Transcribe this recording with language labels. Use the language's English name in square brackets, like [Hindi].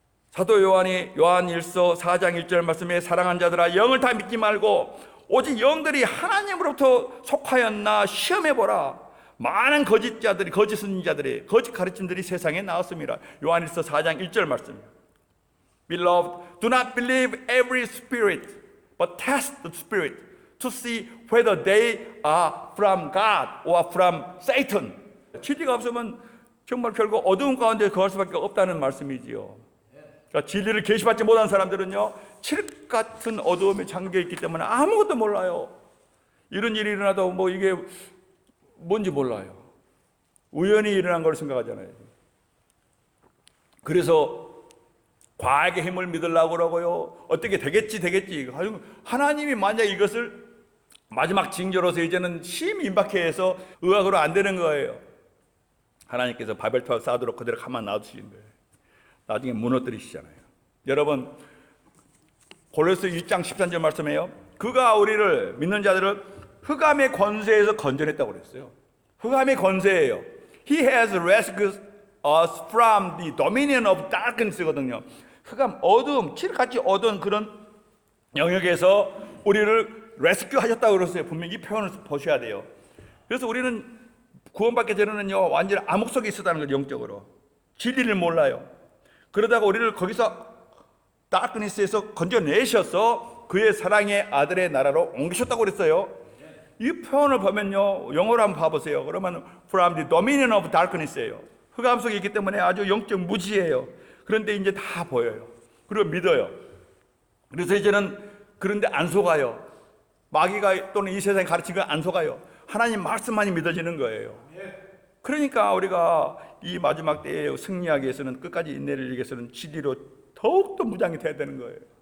[Korean] 사도 요한이 요한 1서 4장 1절 말씀에 사랑하는 자들아 영을 다 믿지 말고 오직 영들이 하나님으로부터 속하였나 시험해보라. 많은 거짓자들이, 거짓 선지자들이, 거짓 가르침들이 세상에 나왔습니다. 요한 1서 4장 1절 말씀입니다. [English] Beloved, do not believe every spirit, but test the spirit to see whether they are from God or from Satan. [Korean] 진리가 없으면 정말 결국 어두운 가운데 거할 수밖에 없다는 말씀이지요. 그러니까 진리를 계시받지 못한 사람들은요, 칠흑 같은 어두움에 잠겨있기 때문에 아무것도 몰라요. 이런 일이 일어나도 뭐 이게 뭔지 몰라요. 우연히 일어난 걸 생각하잖아요. 그래서 과학의 힘을 믿으려고 그러고요, 어떻게 되겠지 하나님이 만약 이것을 마지막 징조로서 이제는 심히 임박해 해서 의학으로 안 되는 거예요. 하나님께서 바벨탑을 쌓도록 그대로 가만 놔두시는 거예요. 나중에 무너뜨리시잖아요. 여러분, 골로새 1장 13절 말씀이에요. 그가 우리를, 믿는 자들을 흑암의 권세에서 건져냈다고 그랬어요. 흑암의 권세예요. [English] He has rescued us from the dominion of darkness거든요. [Korean] 흑암, 어두움, 칠같이 어두운 그런 영역에서 우리를 레스큐 하셨다고 그랬어요. 분명히 이 표현을 보셔야 돼요. 그래서 우리는 구원받기 전에는요, 완전히 암흑 속에 있었다는 거죠. 영적으로 진리를 몰라요. 그러다가 우리를 거기서 다크니스에서 건져내셔서 그의 사랑의 아들의 나라로 옮기셨다고 그랬어요. 이 표현을 보면요, 영어로 한번 봐보세요. 그러면 [English] from the dominion of darkness예요. [Korean] 흑암 속에 있기 때문에 아주 영적 무지예요. 그런데 이제 다 보여요. 그리고 믿어요. 그래서 이제는 그런데 안 속아요. 마귀가 또는 이 세상에 가르친 거 안 속아요. 하나님 말씀만이 믿어지는 거예요. 그러니까 우리가 이 마지막 때에 승리하기 위해서는, 끝까지 인내를 이기기 위해서는 진리로 더욱더 무장이 돼야 되는 거예요.